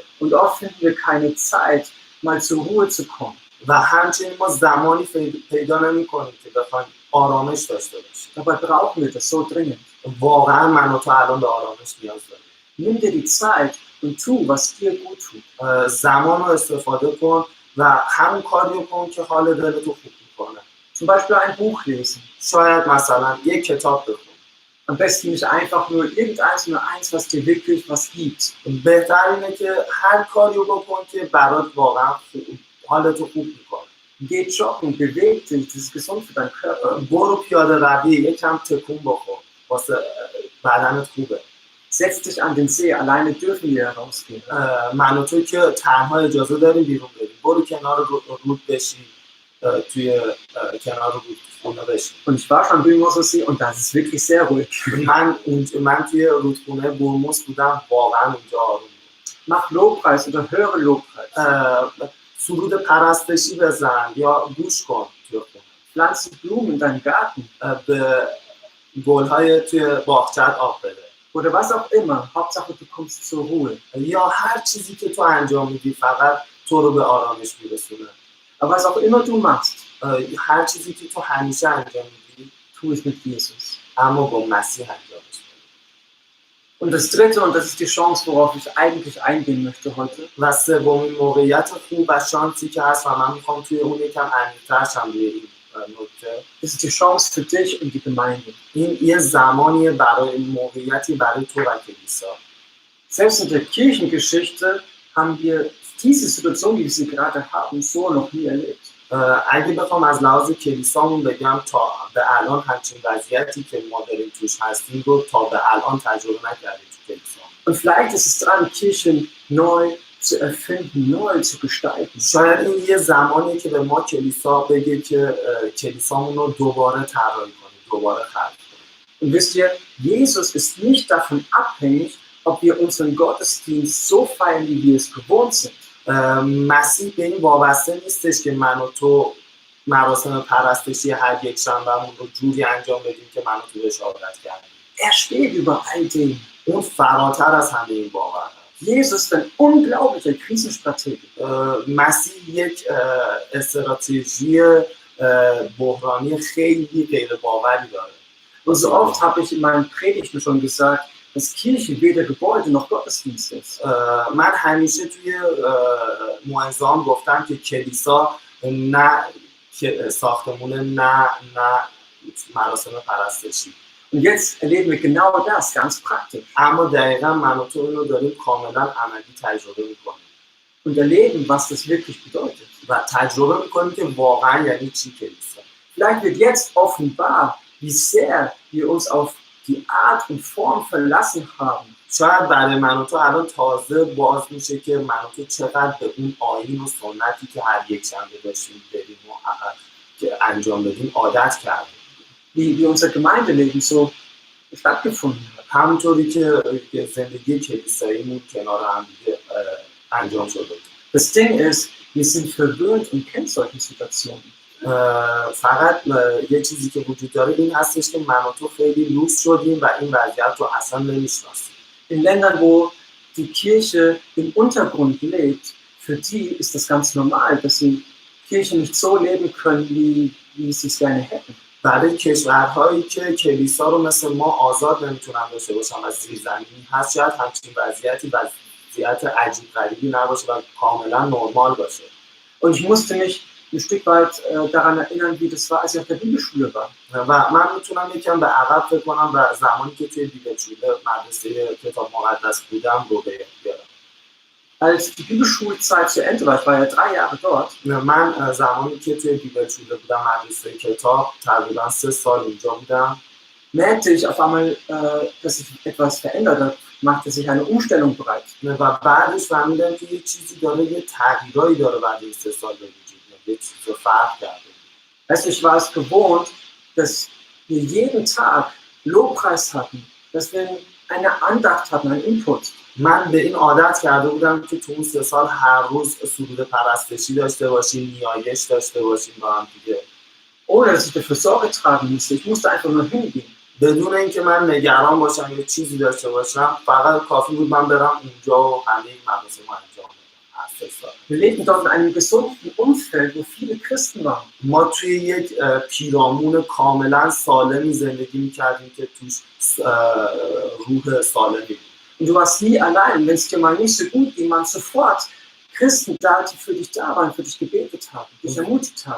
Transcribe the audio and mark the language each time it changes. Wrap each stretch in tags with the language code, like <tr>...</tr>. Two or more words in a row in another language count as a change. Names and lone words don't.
<de>Und oft finden wir keine Zeit, mal zur Ruhe zu kommen.</de> <fa>و همچنین ما زمانی پیدا نمی‌کنیم که بخوایم آرامش داشته باشیم.</fa> <de>Dabei brauchen wir das so dringend.</de> <fa>واقعا من و تو الان به آرامش نیاز داریم.</fa> <de>Nimm dir die Zeit und tu, was dir gut tut.</de> <fa>زمان رو استفاده کن و همون کاری کن که حال دلت رو خوب می‌کنه.</fa> <de>Zum Beispiel ein Buch lesen.</de> <fa>شاید مثلا یک کتاب بخون.</fa> <de>Am besten nicht einfach nur irgendeins, nur eins, was dir wirklich was gibt.</de> <fa>بهتر اینه که هر کاری رو بکن که برات واقعا حالت رو خوب می‌کنه.</fa> <de>Geh joggen, beweg dich, das ist gesund für deinen Körper.</de> <fa>برو پیاده روی، یکم تکون بخور، واسه بدنت خوبه.</fa> <de>Setz dich an den See, alleine dürfen wir rausgehen.</de> <fa>من و تو که تنها اجازه داریم بیرون بریم. برو کنار رود بشین، توی کنار رودخونه بشین.</fa> <de>Und ich war schon drüben auf See und das ist wirklich sehr ruhig.</de> <fa>من توی رودخونه برموس بودم، واقعا اونجا آروم.</fa> <de>Mach Lobpreis oder höre Lobpreis.</de> <fa>سرود پرستشی بزن یا گوش کن توی خونه.</fa> <de>Pflanze Blumen in deinem Garten.</de> <fa>به گل‌های توی باغچه‌ت آب بده.</fa> <de>Oder was auch immer, Hauptsache du kommst zur Ruhe.</de> <fa>یا هر چیزی که تو انجام میدی فقط تو رو به آرامش میرسونه.</fa> <de>Aber was auch immer du machst,</de> <fa>هر چیزی که تو همیشه انجام میدی،</fa> <de>tu es mit Jesus.</de> <fa>اما با مسیح انجامش بده.</fa> <de>Und das dritte, und das ist die Chance, worauf ich eigentlich eingehen möchte heute.</de> <fa>و سومین موقعیت خوب و شانسی که هست و من میخوام توی اون یکم عمیق‌تر شم روی این نکته.</fa> <de>Das ist die Chance für dich und die Gemeinde.</de> <fa>این یه زمانیه برای موقعیتی برای تو و کلیسا.</fa> <de>Selbst in der Kirchengeschichte haben wir diese Situation, wie wir sie gerade haben, so noch nie erlebt.</de> <fa>اگه بخوام از لحاظ کلیسامون بگم تا به الان همچین وضعیتی که ما داریم توش هستیم رو تا به الان تجربه نکردیم تو کلیسا.</fa> <de>Und vielleicht ist es dran, Kirchen neu zu erfinden, neu zu gestalten.</de> <fa>شاید این یه زمانیه که به ما کلیسا بگه که کلیسامون رو دوباره طراحی کنیم، دوباره خلق کنیم.</fa> <de>Und wisst ihr, Jesus ist nicht davon abhängig, ob wir unseren Gottesdienst so feiern, wie wir es gewohnt sind.</de> <fa>مسیح به این وابسته نیستش که من و تو مراسم پرستشی هر یک شنبهمون رو جوری انجام بدیم که من و تو بهش عادت کردیم.</fa> <de>Er steht über all dem.</de> <fa>اون فراتر از همه این باور هست.</fa> <de>Jesus ist ein unglaublicher Krisenstratege.</de> <fa>مسیح یک استراتژی بحرانی خیلی غیر باوری داره.</fa> <de>Und so oft habe ich in meinen Predigten schon gesagt, dass Kirche weder Gebäude noch Gottesdienst ist.</de> <fa>من همیشه توی موعظه‌ام گفتم که کلیسا نه ساختمونه نه مراسم پرستشی.</fa> <de>Und jetzt erleben wir genau das, ganz praktisch.</de> <fa>اما دقیقاً من و تو اینو داریم کاملا عملی تجربه میکنیم.</fa> <de>Und erleben, was das wirklich bedeutet.</de> <fa>و تجربه میکنیم که واقعا یعنی چی کلیسا.</fa> <de>Vielleicht wird jetzt offenbar, wie sehr wir uns auf die Art und Form verlassen haben.</de> <fa>شاید برای من و تو الان تازه باز میشه که من و تو چقدر به اون آیین و سنتی که هر یک شنبه داشتیم بریم و که انجام بدیم عادت کردیم.</fa> <de>Wie unser Gemeindeleben so stattgefunden hat.</de> <fa>همونطوری که زندگی کلیساییمون کنار هم دیگه انجام شده.</fa> <de>Das Ding ist, wir sind verwöhnt und kennen solche Situationen.</de> <fa>فقط یه چیزی که وجود داره این هستش که من و تو خیلی لوس شدیم و این وضعیت رو اصلا نمیشناسیم.</fa> <de>In Ländern, wo die Kirche im Untergrund lebt, für die ist das ganz normal, dass sie Kirche nicht so leben können, wie sie es gerne hätten.</de> <fa>برای کشورهایی که کلیسا رو مثل ما آزاد نمیتونن داشته باشن و زیرزمینی هست شاید همچین وضعیتی وضعیت عجیب غریبی نباشه و کاملا نرمال باشه.</fa> <de>Und ich musste mich ein Stück weit daran erinnern, wie das war, als ich auf der Bibelschule war.</de> <fa>و من میتونم یکم به عقب فکر کنم و زمانی که توی بیبلشوله مدرسه کتاب مقدس بودم رو بیارم.</fa> <de>Als die Bibelschulzeit zu Ende war, ich war ja 3 Jahre dort.</de> <fa>من زمانی که توی بیبلشوله بودم مدرسه کتاب تقریبا 3 سال اونجا بودم.</fa> <de>Merkte ich auf einmal, dass sich etwas verändert hat, machte sich eine Umstellung bereit.</de> <fa>و بعدش فهمیدم که یه چیزی داره یه تغییرایی داره بعد این 3 سال به وجود میاد. یه چیز فرق کرده.</fa> <de>Weißt du, ich war es gewohnt, dass wir jeden Tag Lobpreis hatten, dass wir eine Andacht hatten, einen Input.</de> <fa>من به این عادت کرده بودم که تو اون 3 سال هر روز سرود پرستشی داشته باشیم، نیایش داشته باشیم با هم دیگه.</fa> <de>Ohne dass ich dafür Sorge tragen musste. Ich musste einfach nur hingehen.</de> <fa>بدون اینکه من نگران باشم یا چیزی داشته باشم، فقط کافی بود من برم اونجا و همه این مراسم رو انجام بدم.</fa> <de>Wir lebten dort in einem gesunden Umfeld, wo viele Christen waren.</de> <fa>ما توی یک پیرامون کاملا سالمی زندگی می‌کردیم که توش روح سالمی بود.</fa> <de>Und du warst nie allein, wenn es dir mal nicht so gut ging, waren sofort Christen da, die für dich da waren, für dich gebetet haben, dich ermutigt haben.</de>